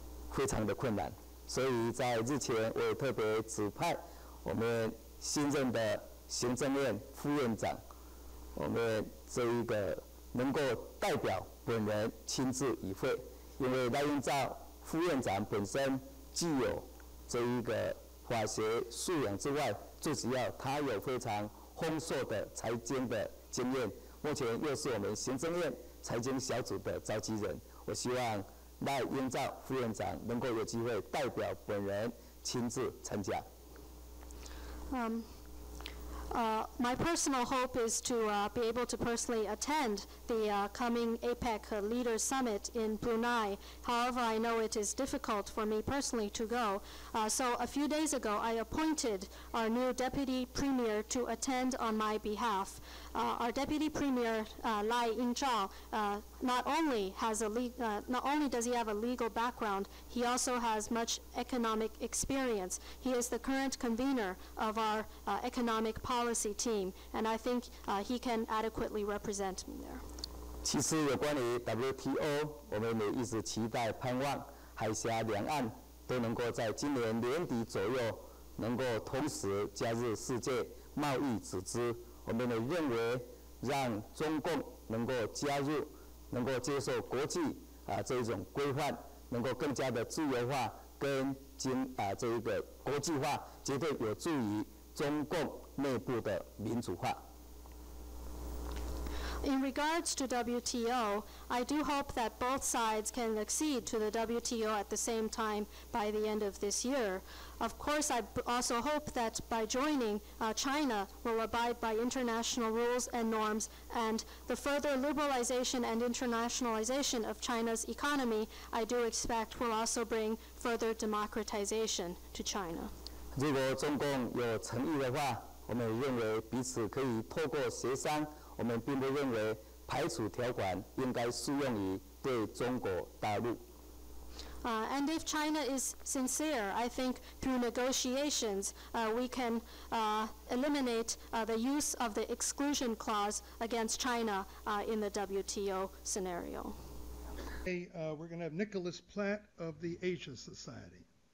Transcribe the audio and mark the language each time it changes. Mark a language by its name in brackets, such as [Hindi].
[Chinese] 非常的困难，所以在日前我也特别指派我们新任的行政院副院长，我们这一个能够代表本人亲自与会，因为赖英照副院长本身既有这一个法学素养之外，最主要他有非常丰硕的财经的经验，目前又是我们行政院财经小组的召集人。我希望赖英照副院长能够有机会代表本人亲自参加。 [English] My personal hope is to be able to personally attend the coming APEC Leaders Summit in Brunei. However, I know it is difficult for me personally to go. So a few days ago, I appointed our new Deputy Premier to attend on my behalf. Our Deputy Premier, Lai Ying-zhao, not only does he have a legal background, he also has much economic experience. He is the current convener of our economic policy team, and I think he can adequately represent me there. [Chinese] 其实有关于 WTO， 我们也一直期待盼望海峡两岸都能够在今年年底左右能够同时加入世界贸易组织。我们也认为，让中共能够加入，能够接受国际这一种规范，能够更加的自由化跟这一个国际化，绝对有助于中共内部的民主化。 [English] In regards to WTO, I do hope that both sides can accede to the WTO at the same time by the end of this year. Of course, I also hope that by joining, China will abide by international rules and norms, and the further liberalization and internationalization of China's economy, I do expect will also bring further democratization to China. [Chinese] 如果中共有诚意的话，我们也认为彼此可以透过协商。我们并不认为排除条款应该适用于对中国大陆。 [English] And if China is sincere, I think through negotiations we can eliminate the use of the exclusion clause against China in the WTO scenario. Okay, we're going to have Nicholas Platt of the Asia Society.